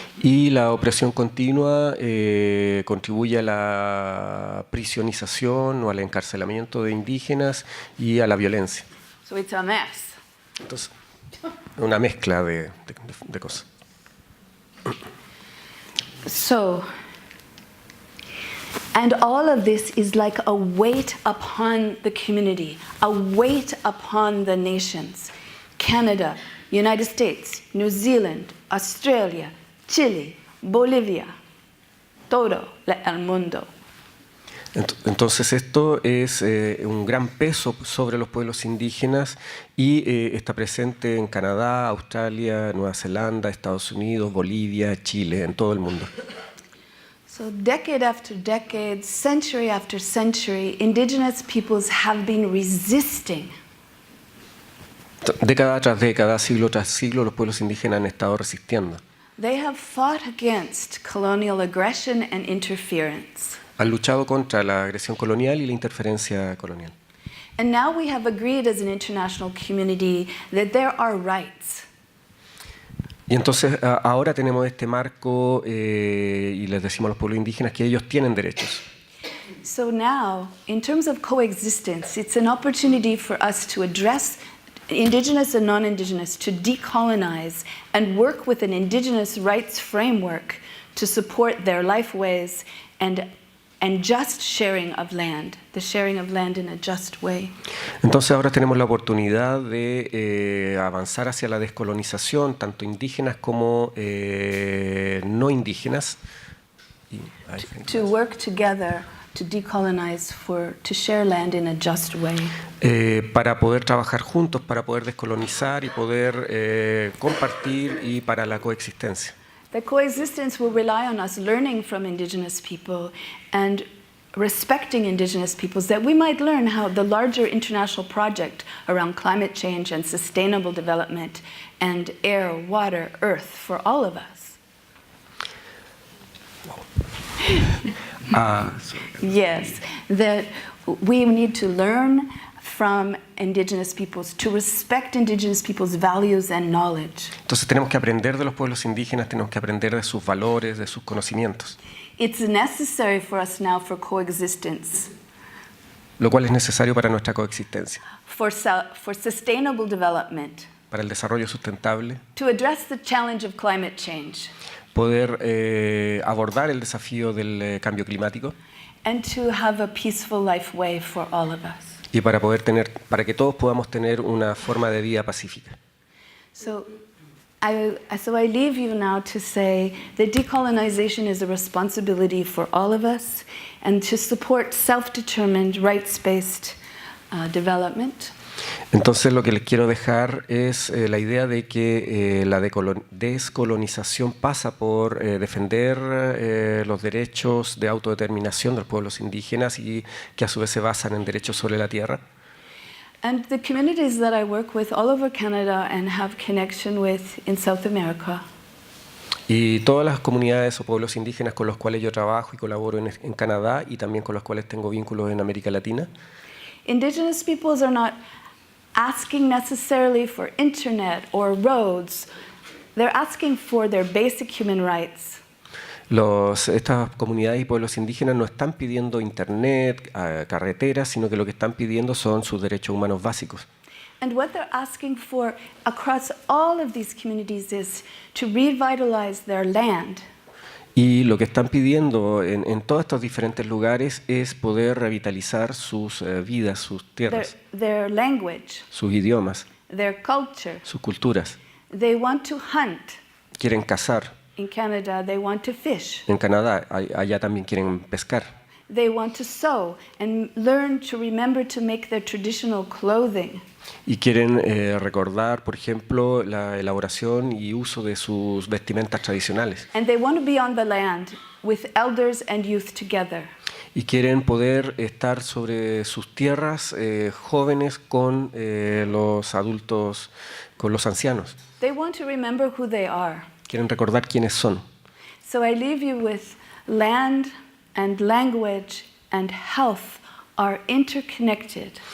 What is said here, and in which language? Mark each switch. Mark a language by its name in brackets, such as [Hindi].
[Spanish] Y la opresión continua contribuye a la prisionización o al encarcelamiento de indígenas y a la violencia. [English] So it's a mess. [Spanish] Entonces, una mezcla de cosas. [English] So, and all of this is like a weight upon the community, a weight upon the nations. Canada, United States, New Zealand, Australia, Chile, Bolivia, [Spanish] todo el mundo. Entonces esto es un gran peso sobre los pueblos indígenas y está presente en Canadá, Australia, Nueva Zelanda, Estados Unidos, Bolivia, Chile, en todo el mundo. [English] So decade after decade, century after century, indigenous peoples have been resisting. [Spanish] Década tras década, siglo tras siglo, los pueblos indígenas han estado resistiendo. [English] They have fought against colonial aggression and interference. [Spanish] Han luchado contra la agresión colonial y la interferencia colonial. [English] And now we have agreed as an international community that there are rights. [Spanish] Y entonces ahora tenemos este marco y les decimos a los pueblos indígenas que ellos tienen derechos. [English] So now, in terms of coexistence, it's an opportunity for us to address indigenous and non-indigenous, to decolonize and work with an indigenous rights framework to support their lifeways and just sharing of land, the sharing of land in a just way. [Spanish] Entonces ahora tenemos la oportunidad de avanzar hacia la descolonización, tanto indígenas como no indígenas. [English] To work together to decolonize, to share land in a just way. [Spanish] Para poder trabajar juntos, para poder descolonizar y poder compartir y para la coexistencia. [English] The coexistence will rely on us learning from indigenous people and respecting indigenous peoples, that we might learn how the larger international project around climate change and sustainable development and air, water, earth for all of us. Yes, that we need to learn from indigenous peoples, to respect indigenous peoples' values and knowledge. [Spanish] Entonces tenemos que aprender de los pueblos indígenas, tenemos que aprender de sus valores, de sus conocimientos. [English] It's necessary for us now for coexistence, [Spanish] Lo cual es necesario para nuestra coexistencia, [English] for sustainable development, [Spanish] para el desarrollo sustentable, [English] to address the challenge of climate change, [Spanish] poder abordar el desafío del cambio climático [English] and to have a peaceful life way for all of us. [Spanish] y para que todos podamos tener una forma de vida pacífica. [English] So I leave you now to say that decolonization is a responsibility for all of us and to support self-determined, rights-based development. [Spanish] Entonces lo que les quiero dejar es la idea de que la descolonización pasa por defender los derechos de autodeterminación de los pueblos indígenas y que a su vez se basan en derechos sobre la tierra. [English] And the communities that I work with all over Canada and have connection with in South America, [Spanish] Y todas las comunidades o pueblos indígenas con los cuales yo trabajo y colaboro en Canadá y también con los cuales tengo vínculos en América Latina, [English] indigenous peoples are not asking necessarily for internet or roads. They're asking for their basic human rights. [Spanish] estas comunidades y pueblos indígenas no están pidiendo internet, carreteras, sino que lo que están pidiendo son sus derechos humanos básicos. [English] And what they're asking for across all of these communities is to revitalize their land. [Spanish] Y lo que están pidiendo en todos estos diferentes lugares es poder revitalizar sus vidas, sus tierras, [English] Their language, [Spanish] sus idiomas, [English] their culture. [Spanish] sus culturas. [English] They want to hunt. [Spanish] Quieren cazar. [English] In Canada, they want to fish. [Spanish] En Canadá, allá también quieren pescar. [English] They want to sew and learn to remember to make their traditional clothing. [Spanish] Y quieren recordar, por ejemplo, la elaboración y uso de sus vestimentas tradicionales. [English] And they want to be on the land with elders and youth together. [Spanish] Y quieren poder estar sobre sus tierras jóvenes con los adultos, con los ancianos. [English] They want to remember who they are. [Spanish] Quieren recordar quiénes son. [English] So I leave you with land and language and health are interconnected.